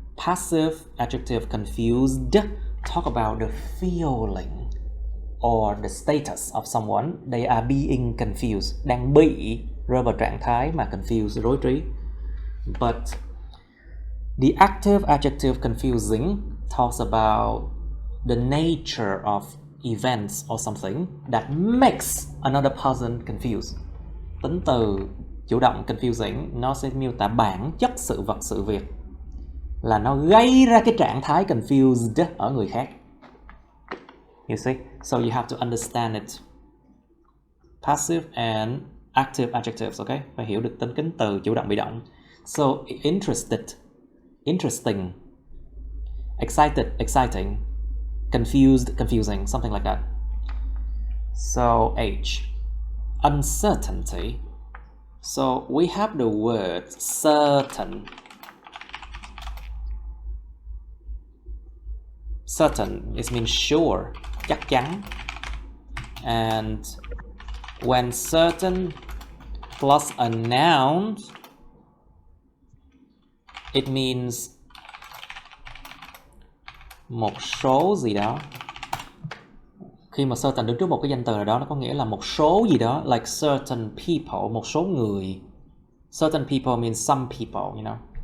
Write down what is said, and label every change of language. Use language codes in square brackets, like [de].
[en] Passive adjective confused talk about the feeling or the status of someone. They are being confused, [vi] đang bị rơi vào trạng thái mà [en] confused, [vi] rối trí. [en] But the active adjective confusing talks about the nature of events or something that makes another person confused. [vi] Tính từ chủ động confusing nó sẽ miêu tả bản chất sự vật sự việc, là nó gây ra cái trạng thái confused ở người khác. [en] You see? So you have to understand it. Passive and active adjectives, okay? [vi] Phải hiểu được tính từ chủ động bị động. [en] So interested, interesting. Excited, exciting. Confused, confusing, something like that. So H. Uncertainty. So we have the word certain. Certain, it means sure, [vi] chắc chắn. [en] And when certain plus a noun, it means [vi] một số gì đó. Khi mà certain đứng trước một cái danh từ nào đó, nó có nghĩa là một số gì đó, [en] like certain people, [vi] một số người. [en] Certain people means some people, you know.